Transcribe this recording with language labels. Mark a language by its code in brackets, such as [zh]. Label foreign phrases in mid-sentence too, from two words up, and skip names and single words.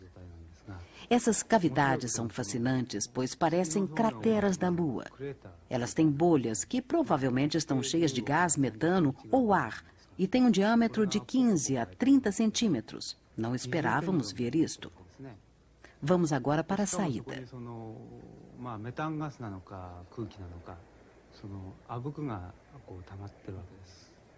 [pt] Essas cavidades são fascinantes, pois parecem crateras da Lua. Elas têm bolhas que provavelmente estão cheias de gás metano ou ar e têm um diâmetro de 15 a 30 centímetros. Não esperávamos ver isto. Vamos agora para a saída. [ja] メタンガスなのか空気なのか、そのあぶくが溜まってるわけです。